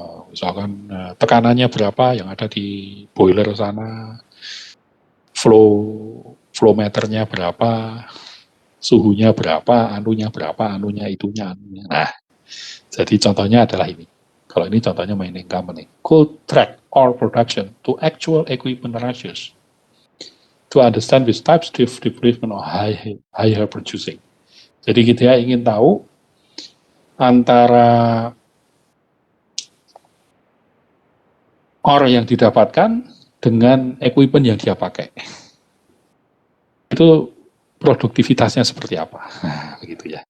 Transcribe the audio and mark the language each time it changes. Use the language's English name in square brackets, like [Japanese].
[Indonesian] Misalkan tekanannya berapa yang ada di boiler sana, flow meternya berapa, suhunya berapa, anunya, itunya. Nah, jadi contohnya adalah ini. Kalau ini contohnya mining company. [English] Could track all production to actual equipment ratios to understand which types of replacement or higher producing. [Indonesian] Jadi kita ingin tahu antara ore yang didapatkan dengan equipment yang dia pakai. Itu produktivitasnya seperti apa. Nah, begitu ya.